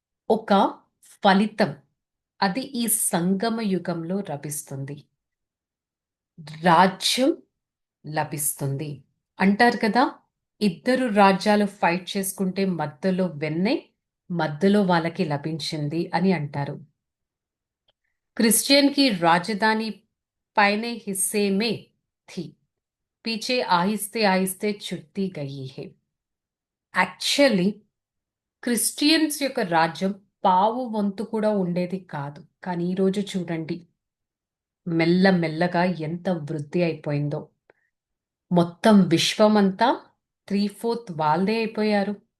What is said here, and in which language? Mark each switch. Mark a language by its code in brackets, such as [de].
[te] ఒక ఫలితం. అది ఈ సంగమ యుగంలో లభిస్తుంది. రాజ్యం లభిస్తుంది. అంటారు కదా! ఇద్దరు రాజ్యాలు ఫైట్ చేసుకుంటే మధ్యలో వెన్నె, మధ్యలో వాళ్ళకి లభించింది అని అంటారు. [hi] क्रिश्चियन की राजधानी पहले हिस्से में थी, पीछे आहिस्ते आहिस्ते छुटती गई है. [te] యాక్చువల్లీ క్రిస్టియన్స్ యొక్క రాజ్యం పావు వంతు కూడా ఉండేది కాదు. కానీ ఈరోజు చూడండి మెల్ల మెల్లగా ఎంత వృద్ధి అయిపోయిందో. మొత్తం విశ్వమంతా 3/4 వాళ్ళదే అయిపోయారు.